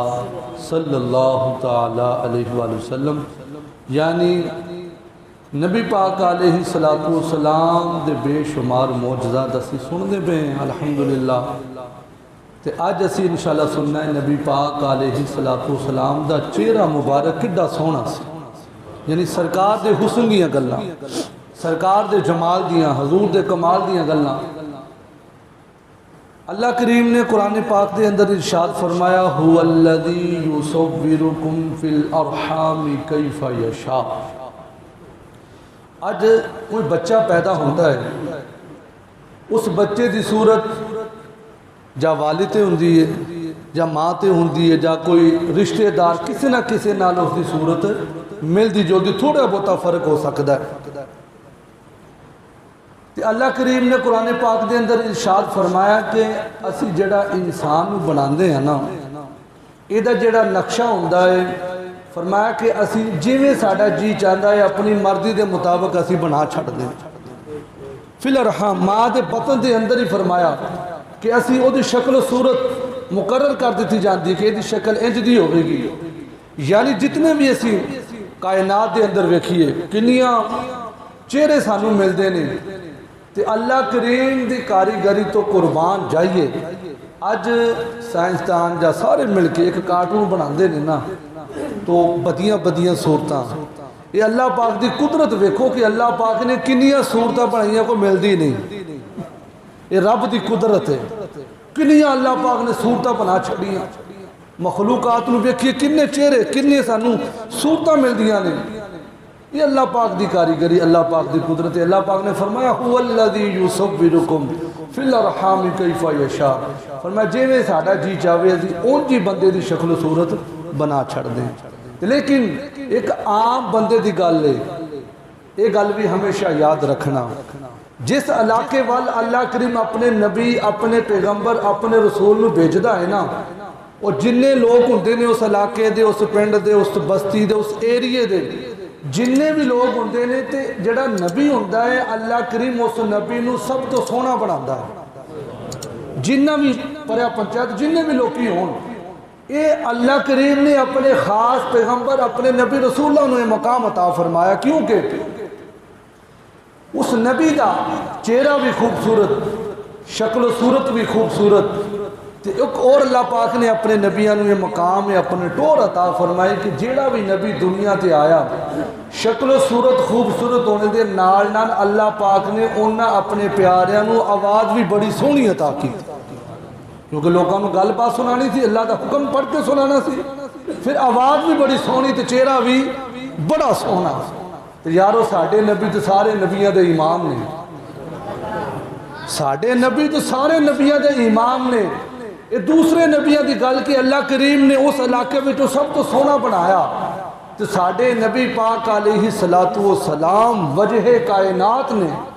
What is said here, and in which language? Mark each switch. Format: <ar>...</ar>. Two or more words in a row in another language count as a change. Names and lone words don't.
<ar>صلی اللہ تعالی علیہ وآلہ وسلم</ar> <pa>یعنی نبی پاک</pa> <ar>علیہ السلام</ar> <pa>دے بے شمار معجزات اسی سن دے بے الحمدللہ تے آج اسی انشاءاللہ سننا ہے نبی پاک</pa> <ar>علیہ السلام</ar> <pa>دا چہرہ مبارک کڈا سونا سی یعنی سرکار دے حسن دیاں گلاں سرکار دے جمال دیاں حضور دے کمال دیاں گلاں اللہ کریم نے قرآن پاک دے اندر ارشاد فرمایا</pa> <ar>هو الذی یصورکم فی الارحام کیف یشاء</ar> <ur>آج کوئی بچہ پیدا ہوتا ہے</ur> <pa>اس بچے دی صورت جا والد تے ہوندی ہے جا ماں تے ہوندی ہے جا کوئی رشتہ دار کسی نہ کسی نال اس دی صورت ملدی جو دی تھوڑا بہتا فرق ہو سکتا ہے تے اللہ کریم نے قرآن پاک دے اندر ارشاد فرمایا کہ اسی جڑا انسان بناندے ہیں نا یہ دا جڑا نقشہ ہوندا ہے فرمایا کہ اسی جیویں ساڈا جی چاہتا ہے اپنی مرضی دے مطابق اسی بنا چھڑ دیں</pa> <ar>فی الارحام</ar> <pa>ماں دے بطن دے اندر ہی فرمایا کہ اسی او دی شکل و صورت مقرر کر دیتی جاندی کہ دی شکل انج دی ہوئے گی یعنی جتنے بھی اسی کائنات دے اندر ویکھیے کنیاں چہرے سانو ملتے ہیں تے اللہ کریم دی کاریگری تو قربان جائیے اج سائنسدان جا سارے مل کے ایک کارٹون بناندے نے نا تو بدیاں صورتاں یہ اللہ پاک دی قدرت ویکھو کہ اللہ پاک نے کنیاں صورتاں بنائیاں کو ملدی نہیں یہ رب دی قدرت ہے کنیاں اللہ پاک نے صورتاں بنا چھڑیاں مخلوقات نو ویکھیے کنے چہرے کنے سانو صورتاں ملدیاں نے یہ اللہ پاک دی کاریگری اللہ پاک دی قدرت ہے اللہ پاک نے فرمایا</pa> <ar>هو الذی یصورکم فی الارحام کیف یشاء</ar> <pa>فرمایا جویں ساڈا جی چاہے اسی اون جی بندے دی شکل و صورت بنا چھڑ دیں لیکن ایک عام بندے دی گل ہے یہ گل بھی ہمیشہ یاد رکھنا جس علاقے وال اللہ کریم اپنے نبی اپنے پیغمبر اپنے رسول نو بھیجدا ہے نا اور جننے لوگ ہوندے نے اس علاقے دے اس پنڈ دے اس بستی دے اس ایریے دے جننے بھی لوگ ہوندے نے تے جڑا نبی ہوندا ہے اللہ کریم اس نبی نو سب تو سونا بناتا ہے جنہ بھی پریا پنچایت جننے بھی لوگی ہون یہ اللہ کریم نے اپنے خاص پیغمبر اپنے نبی رسول اللہ نے مقام عطا فرمایا کیونکہ اس نبی دا چہرہ بھی خوبصورت شکل و صورت بھی خوبصورت ایک اور اللہ پاک نے اپنے نبیوں نے یہ مقام اپنے ٹور عطا فرمائی کہ جیڑا بھی نبی دنیا تے آیا شکل و صورت خوبصورت ہونے دے نال نال اللہ پاک نے انہاں اپنے پیاریاں نو آواز بھی بڑی سونی عطا کی کیونکہ لوگوں نے گل بات سنانی تھی اللہ دا حکم پڑھ کے سنانا سی پھر آواز بھی بڑی سونی تے چہرہ بھی بڑا سونا تو یارو ساڑھے نبی تو سارے نبیوں دے امام نے ساڑھے نبی تو سارے نبیوں دے امام نے یہ دوسرے نبیوں دی گل کہ اللہ کریم نے اس علاقے میں جو سب تو سونا بنایا تو ساڑھے نبی پاک</pa> <ar>علیہ السلام</ar> <pa>وجہ کائنات نے</pa>